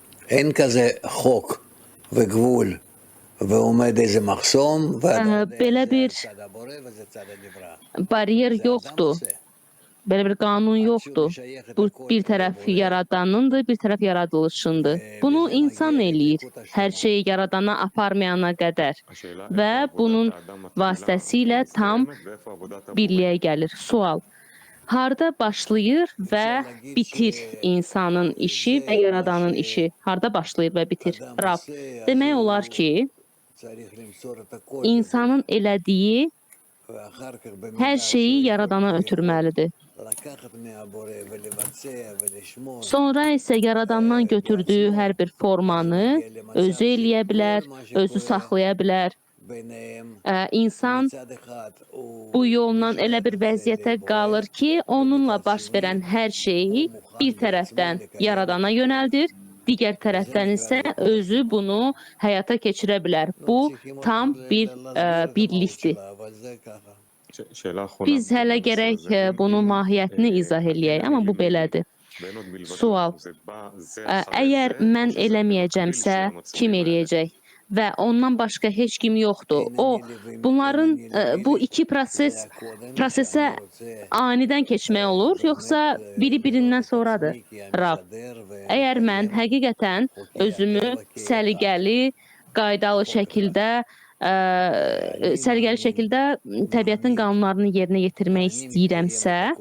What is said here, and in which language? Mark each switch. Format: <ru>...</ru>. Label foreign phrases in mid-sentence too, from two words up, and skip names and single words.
<he>אין כזה חוק וגבול ועומד איזה מחסום ואתה יודע</he> <az>Belə</az> <he>זה</he> <az>bir</az> <he>צד הבורא וזה צד הנברא.</he> <az>bariyer</az> <he>זה אדם</he> <az>yoxdur.</az> <he>עושה.</he> <az>Belə bir qanun</az> <he>עד שהוא</he> <az>yoxdur.</az> <he>משייך את</he> <az>Bu</az> <he>הכל</he> <az>bir tərəf</az> <he>לבורא,</he> <az>yaradanındır, bir tərəf yaradılışındır. Bunu</az> <he>וזה</he> <az>insan</az> <he>מגיע</he> <az>eləyir,</az> <he>לדבקות</he> <az>hər</az> <he>השלמה.</he> <az>şeyi yaradana aparmayana qədər</az> <he>השאלה</he> <az>və</az> <he>איפה</he> <az>bunun</az> <he>עבודת האדם מתחילה</he> <az>vasitəsilə tam</az> <he>ומסתיימת ואיפה עבודת הבורא.</he> <az>birliyə gəlir. Sual: harda başlayır və bitir insanın işi və yaradanın işi? Harda başlayır və bitir?</az> <he>אדם</he> <az>Rab.</az> <he>עושה, אז</he> <az>Demək</az> <he>הוא</he> <az>olar ki,</az> <he>צריך למסור את הכל</he> <az>insanın elədiyi</az> <he>לבורא. ואחר כך במידה</he> <az>hər şeyi</az> <he>שהוא</he> <az>yaradana</az> <he>יכול</he> <az>ötürməlidir.</az> <he>לקחת מהבורא ולבצע ולשמור.</he> <az>Sonra isə yaradandan götürdüyü hər bir formanı özü eləyə bilər, özü saxlaya bilər.</az> <he>ביניהם</he> <az>İnsan</az> <he>מצד אחד הוא</he> <az>bu yolla</az> <he>משייך</he> <az>elə bir</az> <he>את זה</he> <az>vəziyyətə</az> <he>לבורא,</he> <az>qalır ki, onunla baş verən hər şeyi bir tərəfdən yaradana yönəldir, digər tərəfdən isə özü bunu həyata keçirə bilər. Bu tam bir birlikdir.</az> <he>אבל זה ככה. שאלה אחרונה.</he> <az>Biz hələ</az> <he>בנושא</he> <az>gərək</az> <he>הזה.</he> <az>bunun mahiyyətini izah eləyək, amma bu belədir.</az> <he>ואין עוד מלבדו.</he> <az>Sual:</az> <he>זה בא זה אחרי</he> <az>əgər</az> <he>זה,</he> <az>mən</az> <he>או שזה</he> <az>eləməyəcəmsə,</az> <he>במקביל שני</he> <az>kim</az> <he>המצבים האלה?</he> <az>eləyəcək? Və ondan başqa heç kim yoxdur. Bunların bu iki prosesə anidən keçmək olur, yoxsa biri birindən sonradır? Rab. Əgər mən həqiqətən özümü səliqəli, qaydalı şəkildə təbiətin qanunlarını yerinə yetirmək istəyirəmsə</az>